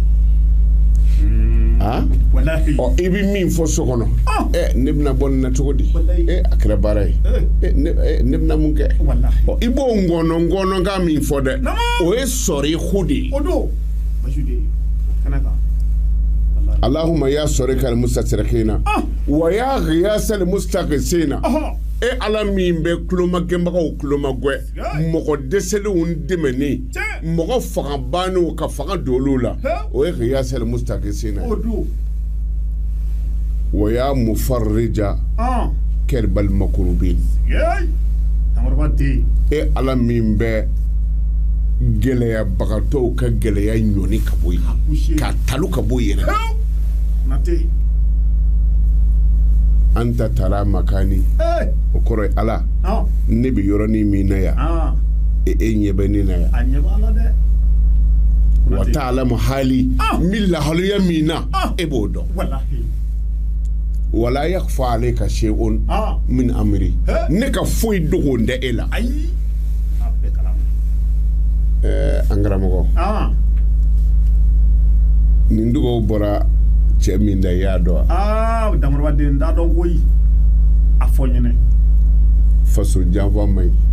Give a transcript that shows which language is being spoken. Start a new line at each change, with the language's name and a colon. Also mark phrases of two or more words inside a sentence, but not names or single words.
Bambara: han wallahi ɔ i bɛ min fɔ so kɔnɔ ah ne bɛna bɔ nin na cogo di Wallahi. a kɛra baara ye eh ne bɛna mun kɛ wallahi ɔ i b'o ngɔnɔ kan min fɔ dɛ Namu. o ye sɔrihu de ye o don basude kana kan wallahi
Arabic: اللهم يا صريخ المستصرخين
Bambara: ah
Arabic: ويا غياث المستغيثين
Bambara: ah e ala min bɛ kulomagɛnbagaw kulomagɛ Yes. mɔgɔ dɛsɛlenw dɛmɛni Tiɲɛ. mɔgɔ fanga banniw ka fanga don olu la Hɛ. o ye
Arabic: غياث المستغيثين
Bambara: o don
Arabic: ويا مفرج
Bambara: ah
Arabic: كرب المكروبين yey tamarba te
Bambara: e ala min bɛ gɛlɛyabagatɔw ka gɛlɛya ɲɔni ka bɔ yen coucher k'a talu ka bɔ yen yɛrɛ nate
Arabic: أنت ترى مكاني
Bambara: eh o kɔrɔ ye ala ah ne bɛ yɔrɔnin min na yan ah e ɲɛ bɛ ne na yan a ɲɛ b'a la dɛ
Arabic: وتعلم حالي
Bambara: Ah. min lahaliya min na Ah. e b'o dɔn wallahi
Arabic: ولا يخفى عليك شيء
Bambara: ah
Arabic: من أمري
Bambara: Hɛ. ne ka foyi dogon tɛ e la ayi a bɛɛ kalama an karamɔgɔ ah nin dugawu bɔra cɛ min da i y'a dɔn wa Damarwaden t'a dɔn koyi a fɔ n ɲɛnɛ faso janfa man ɲi